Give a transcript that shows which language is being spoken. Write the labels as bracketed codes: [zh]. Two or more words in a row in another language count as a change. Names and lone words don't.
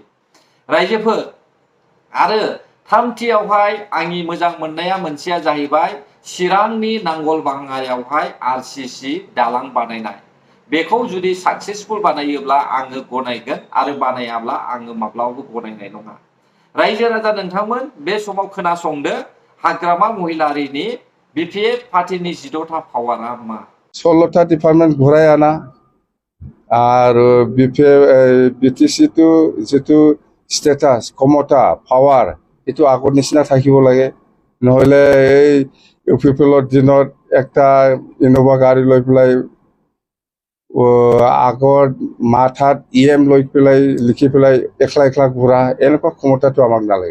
[brx] रायजोफोर आरो थामथियावहाय आंनि मोजां मोननाया मोनसेया जाहैबाय चिरांनि नांगलबाङायावहाय आरसिसि दालां बानायनाय। बेखौ जुदि साक्सेसफुल बानायोब्ला आङो गनायगोन, आरो बानायाब्ला आङो माब्लाबाबो गनायनाय नङा। रायजो राजा नोंथांमोन बे समाव खोनासंदो हाग्रामा महिलारिनि बिपिएफ पार्टीनि 14टा पावारा मा। [as] 16টা ডিপাৰ্টমেণ্ট ঘূৰাই অনা আৰু বিটিচিটো যিটো ষ্টেটাছ ক্ষমতা পাৱাৰ এইটো আগৰ নিচিনা থাকিব লাগে। নহ'লে এই ইউপিপিএলৰ দিনত একটা ইন'ভা গাড়ী লৈ পেলাই আগৰ মাথাত ইএম লৈ পেলাই লিখি পেলাই একলা একলা ঘূৰা, এনেকুৱা ক্ষমতাটো আমাক নালাগে।